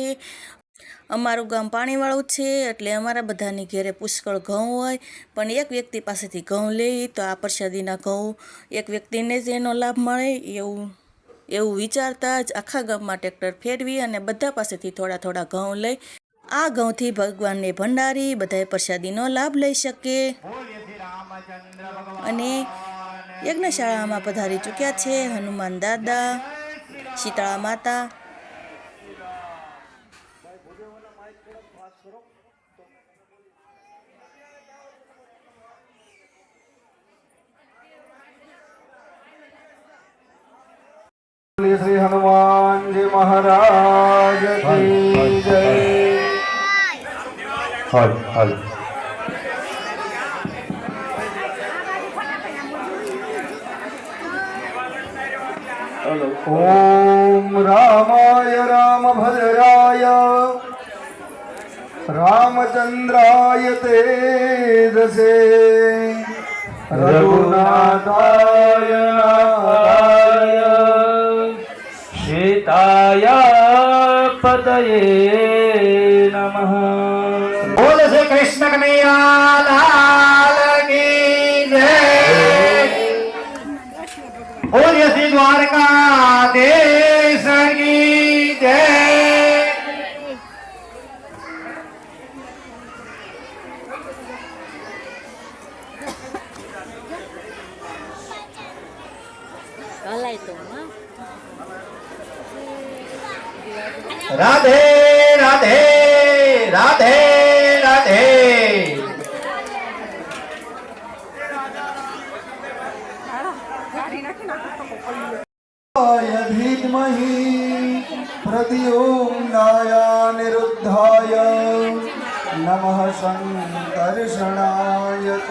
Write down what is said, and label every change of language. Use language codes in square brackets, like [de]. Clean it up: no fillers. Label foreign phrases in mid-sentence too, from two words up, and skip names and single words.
[gu] અમારું ગામ પાણીવાળું છે એટલે અમારા બધાની ઘરે પુષ્કળ ઘઉં હોય, પણ એક વ્યક્તિ પાસેથી ઘઉં લઈ તો આ પ્રસાદીના ઘઉં એક વ્યક્તિને જ એનો લાભ મળે એવું વિચારતા જ આખા ગામમાં ટ્રેક્ટર ફેરવી અને બધા પાસેથી થોડા થોડા ઘઉં લઈ આ ઘઉંથી ભગવાનને ભંડારી બધાએ પ્રસાદીનો લાભ લઈ શકે. અને યજ્ઞશાળામાં પધારી ચૂક્યા છે હનુમાન દાદા, શીતળા માતા. [hi] श्री हनुमान जी महाराज की जय. [sa] ओम रामाय रामभद्राय रामचंद्राय तेजसे रघुनाथाय नाथाय सीताया पतये नमः. [hi] बोल श्री कृष्ण कन्हैया लाल की जय. बोल श्री द्वारकाधीश की जय. राधे राधे राधे राधे. [sa] धीमहि प्रद्युम्नाय निरुद्धाय नमः संकर्षणाय च.